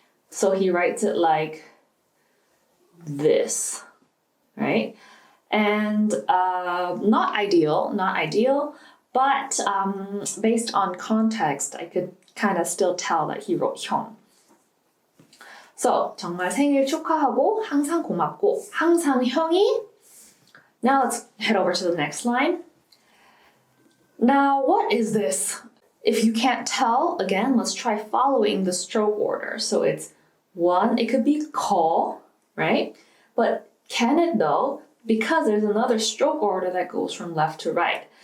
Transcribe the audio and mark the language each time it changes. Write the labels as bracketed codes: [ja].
[en] So he writes it like this, right? And not ideal, but based on context, I could kind of still tell that he wrote 형. [ko] So, 정말 생일 축하하고, 항상 고맙고, 항상 형이. [en] Now let's head over to the next line. Now, what is this? If you can't tell, again, let's try following the stroke order. So it's 1, it could be call, right? But can it though? Because there's another stroke order that goes from left to right.